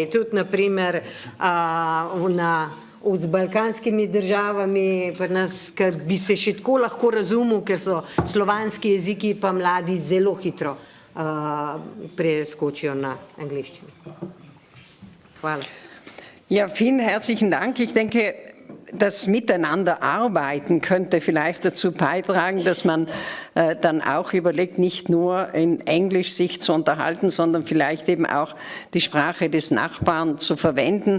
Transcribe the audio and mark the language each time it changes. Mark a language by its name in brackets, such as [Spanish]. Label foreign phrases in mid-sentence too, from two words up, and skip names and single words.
[Slovenian] Tudi naprimer z balkanskimi državami, ker bi se še tako lahko razumel, ker so slovanski jeziki, pa mladi zelo hitro preskočijo na angleščino. Hvala. [German] Ja, vielen herzlichen Dank. Ich denke, das Miteinanderarbeiten könnte vielleicht dazu beitragen, dass man dann auch überlegt, nicht nur in Englisch sich zu unterhalten, sondern vielleicht eben auch die Sprache des Nachbarn zu verwenden.